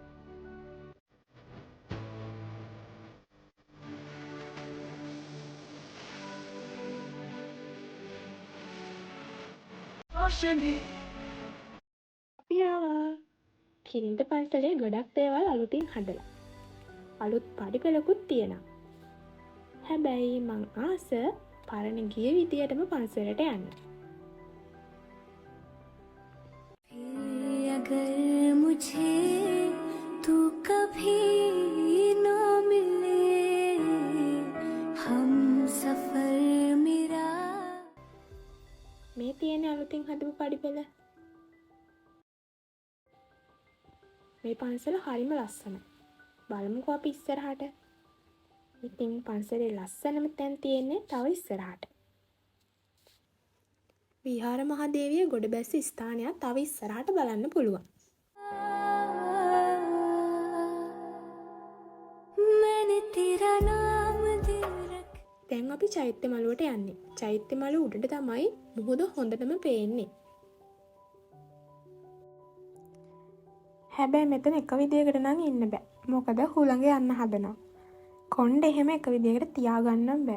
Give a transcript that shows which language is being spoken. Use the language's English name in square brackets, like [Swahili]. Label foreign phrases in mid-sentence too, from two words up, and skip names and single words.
[Sinhala] අපි ආවා. කිරින්ද පන්සලේ ගොඩක් දේවල් අලුතින් හදලා. අලුත් පඩිපෙළකුත් තියෙනවා. හැබැයි මං ආස පරණ ගිය විදියටම පන්සලට යන්න. [Hindi] अगर मुझे तू कभी न मिले हम सफर मेरा [Sinhala] මේ තියෙන අලුතින් හදපු පඩිපෙළ. මේ පන්සල හරිම ලස්සනයි. බලමුකෝ අපි ඉස්සරහට. ඉතින් පන්සලේ ලස්සනම තැන් තියෙන්නේ තව ඉස්සරහට. විහාර මහදේවිය ගොඩ බැස්ස ස්ථානයක් තව ඉස්සරහට බලන්න පුළුවන්. [Hindi] मैंने तेरा नाम दिल रख [Sinhala] දැන් අපි චෛත්‍ය මළුවට යන්නේ. චෛත්‍ය මළුව උඩට තමයි මුහුද හොඳටම පේන්නේ. හැබැයි මෙතන එක විදියකට නම් ඉන්න බෑ. මොකද හුළඟ යන්න හදනවා. කොණ්ඩේ එහෙම එක විදියකට තියාගන්න බෑ.